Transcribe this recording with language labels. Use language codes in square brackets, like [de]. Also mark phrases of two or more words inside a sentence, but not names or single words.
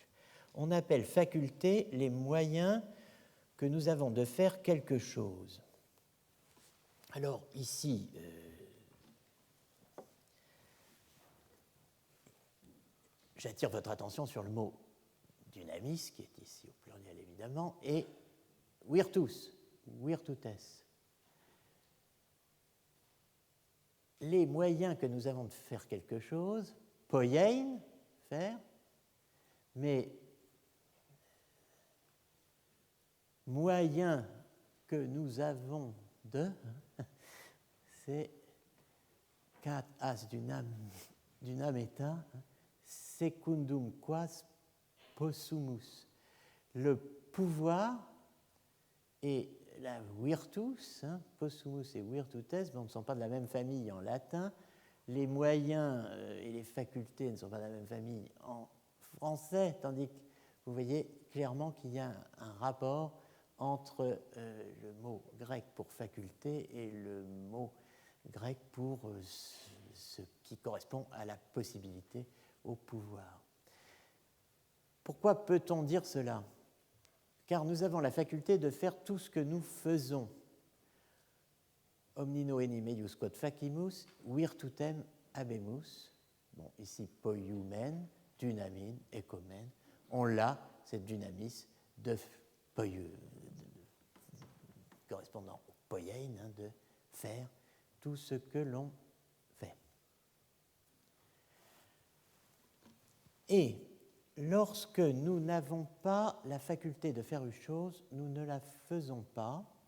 [fr] On appelle faculté les moyens que nous avons de faire quelque chose. Alors ici, j'attire votre attention sur le mot dynamis, qui est ici au pluriel évidemment, [la] et virtus, virtutes. [fr] Les moyens que nous avons de faire quelque chose, poiein, faire, mais moyens que nous avons de, c'est [el] καθ' ἃς δυνάμεθα, [la] secundum quas possumus. [fr] Le pouvoir et la virtus, [la] possumus et virtutes, [fr] ne sont pas de la même famille en latin. Les moyens et les facultés ne sont pas de la même famille en français, tandis que vous voyez clairement qu'il y a un rapport entre le mot grec pour faculté et le mot grec pour ce qui correspond à la possibilité, au pouvoir. Pourquoi peut-on dire cela ? Car nous avons la faculté de faire tout ce que nous faisons. [la] Omnino enim eius quod facimus, virtutem habemus. [fr] Bon, ici, [el] ποιοῦμεν, δύναμιν, ἔχομεν. [fr] On l'a, cette dynamis, correspondant au poiein, de faire tout ce que l'on fait. Et lorsque nous n'avons pas la faculté de faire une chose, nous ne la faisons pas.